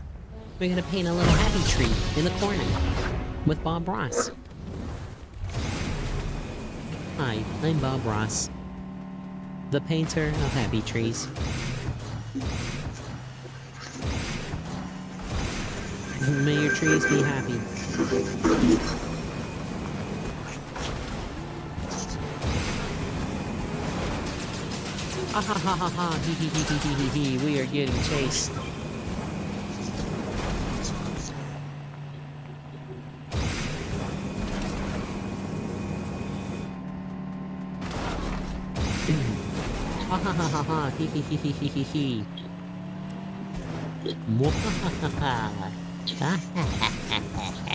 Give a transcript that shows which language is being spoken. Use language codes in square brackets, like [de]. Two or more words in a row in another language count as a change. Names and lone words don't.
[en] We're gonna paint a little happy tree in the corner with Bob Ross. Hi, I'm Bob Ross, the painter of happy trees. May your trees be happy. Ah ha ha ha ha, hee hee hee hee hee hee hee, we are getting chased. Ah ha ha ha ha, hee hee hee hee hee hee hee. Mwahahaha. Ah ha ha ha ha ha.